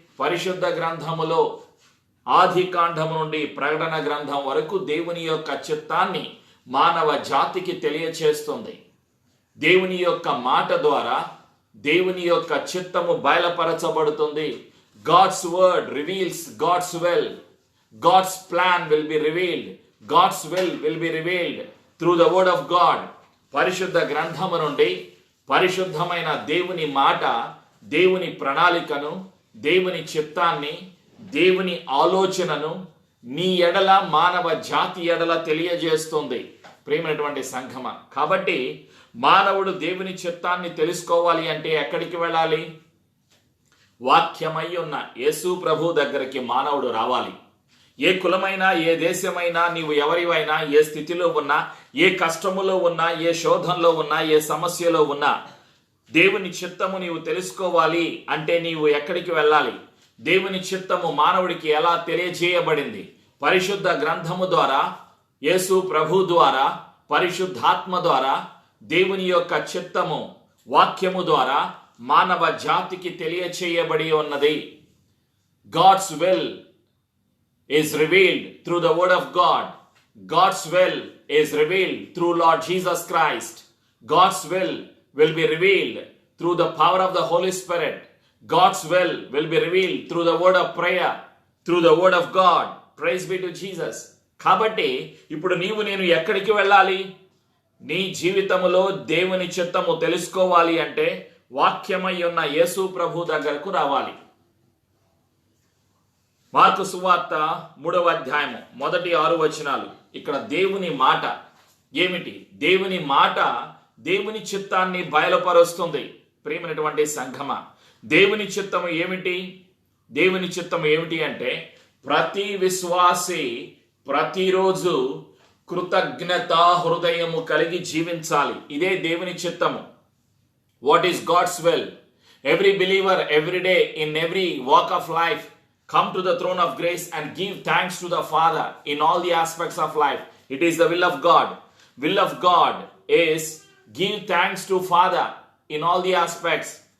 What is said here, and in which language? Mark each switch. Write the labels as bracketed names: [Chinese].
[Telugu] పరిశుద్ధ గ్రంథములో ఆది కాండము నుండి ప్రకటన గ్రంథం వరకు దేవుని యొక్క చిత్తాన్ని మానవ జాతికి తెలియచేస్తుంది. దేవుని యొక్క మాట ద్వారా దేవుని యొక్క చిత్తము బయలుపరచబడుతుంది. [English] God's word reveals God's will. God's plan will be revealed. God's will be revealed through the word of God. [Telugu] పరిశుద్ధ గ్రంథము నుండి పరిశుద్ధమైన దేవుని మాట దేవుని ప్రణాళికను, దేవుని చిత్తాన్ని, దేవుని ఆలోచనను నీ ఎడల, మానవ జాతి ఎడల తెలియజేస్తుంది. ప్రియమైనటువంటి సంఘమ, కాబట్టి మానవుడు దేవుని చిత్తాన్ని తెలుసుకోవాలి అంటే ఎక్కడికి వెళ్ళాలి? వాక్యమై ఉన్న యేసు ప్రభు దగ్గరికి మానవుడు రావాలి. ఏ కులమైనా, ఏ దేశమైనా, నీవు ఎవరివైనా, ఏ స్థితిలో ఉన్నా, ఏ కష్టములో ఉన్నా, ఏ శోధనలో ఉన్నా, ఏ సమస్యలో ఉన్నా, దేవుని చిత్తము నీవు తెలుసుకోవాలి అంటే నీవు ఎక్కడికి వెళ్ళాలి? దేవుని చిత్తము మానవుడికి ఎలా తెలియజేయబడింది? పరిశుద్ధ గ్రంథము ద్వారా, యేసు ప్రభు ద్వారా, పరిశుద్ధాత్మ ద్వారా దేవుని యొక్క చిత్తము వాక్యము ద్వారా మానవ జాతికి తెలియచేయబడి ఉన్నది. [English] God's will is revealed through the word of God. God's will is revealed through Lord Jesus Christ. God's will be revealed through the power of the Holy Spirit. God's will be revealed through the word of prayer, through the word of God. Praise be to Jesus. [Telugu] కాబట్టి ఇప్పుడు నీవు నేను ఎక్కడికి వెళ్ళాలి? నీ జీవితములో దేవుని చిత్తము తెలుసుకోవాలి అంటే వాక్యమై ఉన్న యేసు ప్రభు దగ్గరకు రావాలి. మార్కు సువార్త 3వ అధ్యాయము మొదటి 6 వచనాలు. ఇక్కడ దేవుని మాట ఏమిటి? దేవుని మాట దేవుని చిత్తాన్ని బయలుపరుస్తుంది. ప్రియమైనటువంటి సంఘమా, దేవుని చిత్తము ఏమిటి? దేవుని చిత్తము ఏమిటి అంటే ప్రతి విశ్వాసి ప్రతిరోజు కృతజ్ఞతా హృదయము కలిగి జీవించాలి. ఇదే దేవుని చిత్తము. [English] What is God's will? Every believer every day in every walk of life come to the throne of grace and give thanks to the Father in all the aspects of life. It is the will of God. Will of God is give thanks to Father in all the aspects.